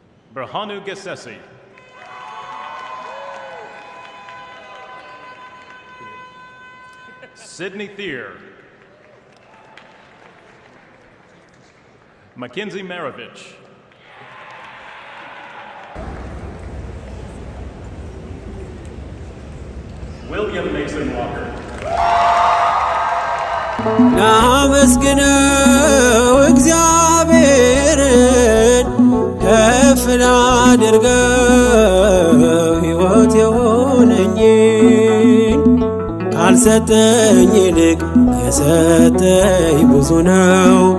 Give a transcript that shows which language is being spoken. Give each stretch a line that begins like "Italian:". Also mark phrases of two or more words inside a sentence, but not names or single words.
Amharic: Berhanu Gesesi. Sydney Thier. Mackenzie Maravich. William Mason Walker. ናመስግነው እግዚአብሔርን ከፍ ላድርገው ሕይወት የሆነኝን ካልሰጠኝ ይልቅ የሰጠኝ ብዙ ነው።